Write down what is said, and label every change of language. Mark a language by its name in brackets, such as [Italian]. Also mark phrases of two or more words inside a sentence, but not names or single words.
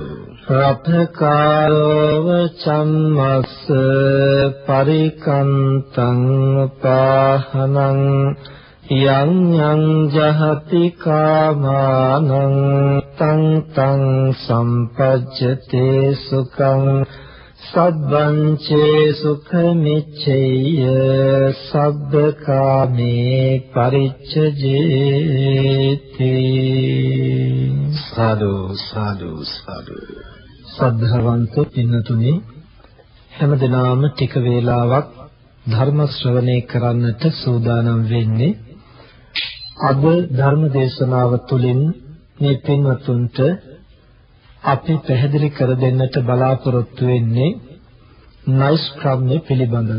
[Pali] රත්කාරව චම්මස්ස පරිකන්තං පාහනං යං යං ජහති කාමානං තං තං සම්පජ්ජතේ සුඛං සබ්බං චේ සුඛමිච්ඡේය සබ්බකාමේ පරිච්ඡජේති සාදු සාදු සාදු [Sinhala] සද්ධාවන්ත පින්නතුනි හැමදෙනාම ටික වේලාවක් ධර්ම ශ්‍රවණය කරන්නට සූදානම් වෙන්නේ අද ධර්ම දේශනාව තුළින් මේ පින්වතුන්ට අපි පැහැදිලි කර දෙන්නට බලාපොරොත්තු වෙන්නේ නෛෂ්ක්‍රම්‍ය පිළිබඳව.